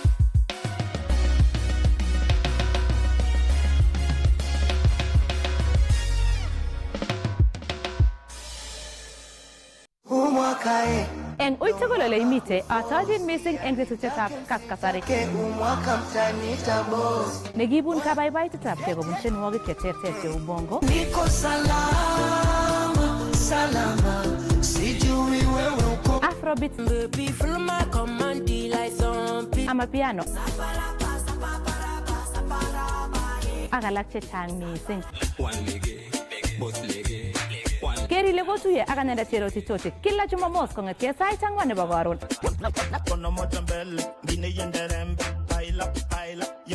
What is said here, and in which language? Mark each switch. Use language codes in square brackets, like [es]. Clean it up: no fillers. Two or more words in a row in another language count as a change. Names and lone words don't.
[kln] Eng uitugul ole imite, atochin mising eng tetutietab kaskasari. Nekibun kabaibaitetab kei kobun tienwogik cheterter cheu bongo, [sw] Niko salama, salama, sijui wewe uko. [en] Afrobeat, Baby, follow my command like zombie. [kln] Amapiano, ak alak chechang mising. Ker ile kotuye ak anendet Cherotich Tochi kila Jumamos kong'etie sait 4 nebo karon.